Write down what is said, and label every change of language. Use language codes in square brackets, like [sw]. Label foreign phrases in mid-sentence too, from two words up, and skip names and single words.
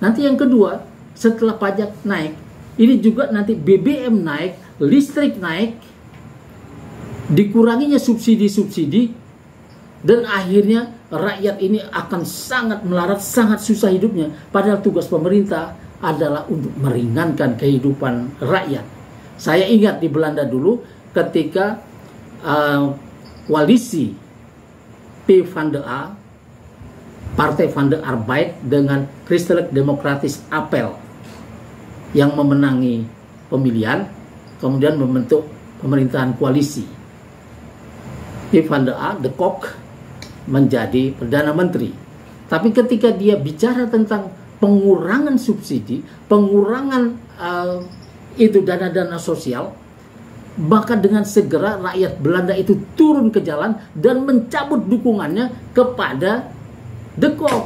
[id] Nanti yang kedua, setelah pajak naik, ini juga nanti BBM naik, listrik naik, dikuranginya subsidi-subsidi, dan akhirnya rakyat ini akan sangat melarat, sangat susah hidupnya. Padahal tugas pemerintah adalah untuk meringankan kehidupan rakyat. Saya ingat di Belanda dulu ketika koalisi PvdA, Partai van de Arbeid dengan Christelijk Democratisch Appel yang memenangi pemilihan, kemudian membentuk pemerintahan koalisi. PvdA, De Kok, menjadi Perdana Menteri. Tapi ketika dia bicara tentang pengurangan subsidi, pengurangan itu dana-dana sosial, maka dengan segera rakyat Belanda itu turun ke jalan dan mencabut dukungannya kepada De Kok.